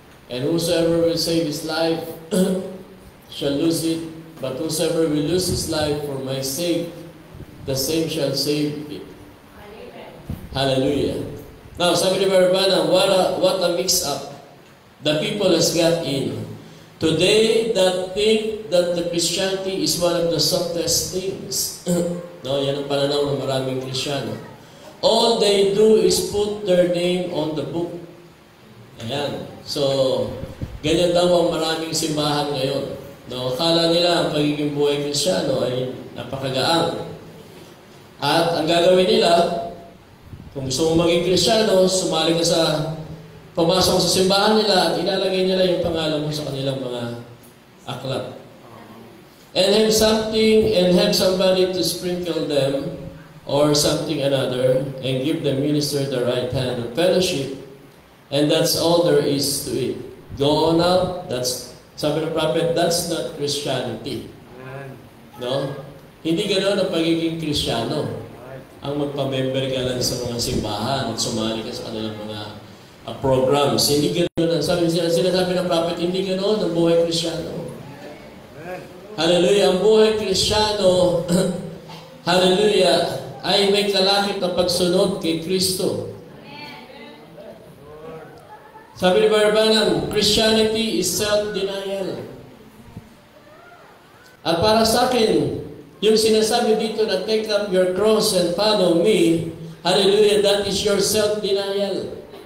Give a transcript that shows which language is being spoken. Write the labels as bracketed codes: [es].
[en] And whosoever will save his life shall lose it, but whosoever will lose his life for my sake, the same shall save it. Hallelujah. Now, [tl] sabi ni [en] Barbana, what a mix-up the people has got in. Today, that think that the Christianity is one of the softest things. [tl] No, yan ang pananaw ng maraming Kristiyano. [en] All they do is put their name on the book. [tl] Ayan. So, ganyan daw ang maraming simbahan ngayon. No, akala nila ang pagiging buhay Kristiyano ay napakagaan. At ang gagawin nila, kung gusto mo maging Kristiyano, sumali ka sa pumasok sa simbahan nila at ilalagay nila yung pangalan mo sa kanilang mga aklat. [en] And have somebody to sprinkle them or something another and give the minister the right hand of fellowship. And that's all there is to it. Go on out. That's, [tl] sabi ng [en] prophet, that's not Christianity. No? [tl] Hindi ganoon ang pagiging Kristiyano. Ang magpa-member ka lang sa mga simbahan at sumali ka sa kanilang mga programs. Hindi ganoon. Sinasabi ng prophet, hindi ganoon ang buhay Kristiyano. Hallelujah. Ang buhay Kristiyano, hallelujah, ay may kalakip na pagsunod kay Kristo. Sabi ni [en] Barbanam, Christianity is self-denial. [tl] At para sa akin, yung sinasabi dito na [en] take up your cross and follow me, hallelujah, that is your self-denial.